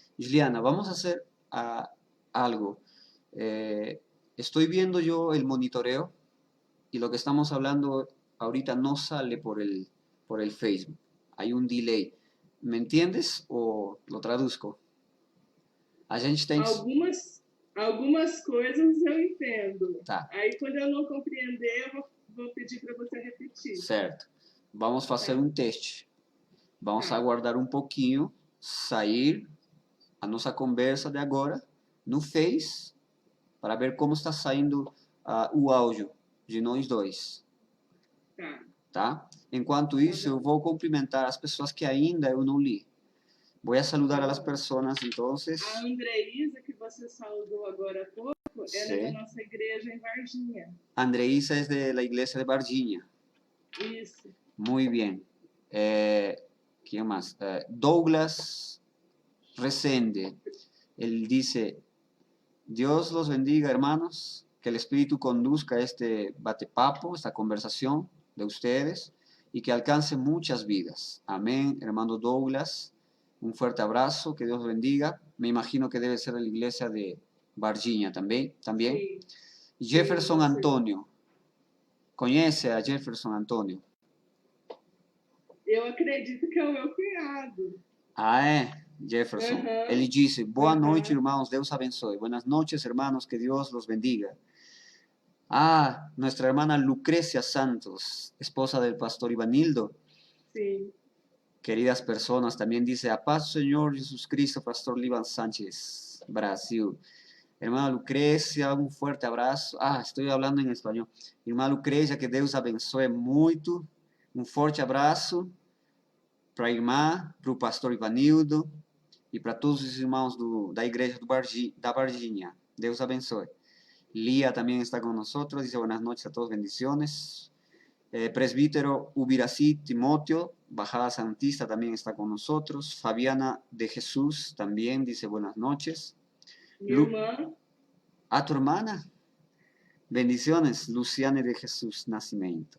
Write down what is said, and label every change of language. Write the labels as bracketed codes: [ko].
[es] Juliana, vamos a hacer algo. Estoy viendo yo el monitoreo y lo que estamos hablando ahorita no sale por el Facebook. Hay un delay. ¿Me entiendes o lo traduzco? [pt] A gente tem que... Algumas coisas eu entendo. Tá, Aí, quando eu não compreender, eu vou pedir para você repetir. certo. Vamos fazer Tá. um teste. Vamos Tá. aguardar um pouquinho, sair a nossa conversa de agora no Face para ver como está saindo o áudio de nós dois. Tá. Tá? Enquanto isso, eu vou cumprimentar as pessoas que ainda eu não li. Vou [es] saludar a las [pt] pessoas, então. A Andreísa, que você saludou agora há pouco, ela é da nossa igreja em Varginha. [es] Andreísa es de la iglesia de Varginha. [pt] Isso. [es] Muy bien. ¿Quién más? Douglas Resende. Él dice, Dios los bendiga, hermanos, que el Espíritu conduzca este batepapo, esta conversación de ustedes y que alcance muchas vidas. Amén, hermano Douglas. Un fuerte abrazo, que Dios los bendiga. Me imagino que debe ser de la iglesia de Varginha también. Sí. Jefferson Antônio. [pt] Conhece a Jefferson Antônio? Eu acredito que é o meu cunhado. Ah, é? Jefferson. Ele disse, boa noite, irmãos, Deus abençoe. [es] Buenas noches, hermanos, que Dios los bendiga. Ah, nuestra hermana Lucrecia Santos, esposa del pastor Ivanildo. Sí. Queridas personas, también dice, [pt] a paz, [es] Señor Jesucristo, pastor Livan Sánchez, Brasil. Hermana Lucrecia, un fuerte abrazo. Ah, estoy hablando en español. [pt] Irmã Lucrecia, que Deus abençoe muito. Um forte abraço para a irmã, para o pastor Ivanildo e para todos os irmãos da igreja da Varginha. Deus abençoe. Lía também está com nós. [es] Dice buenas noches a todos, bendiciones. Presbítero Ubirací Timoteo, Bajada Santista, también está con nosotros. Fabiana de Jesús también dice buenas noches. Mi hermana. ¿A tu hermana? Bendiciones, Luciane de Jesús Nascimento.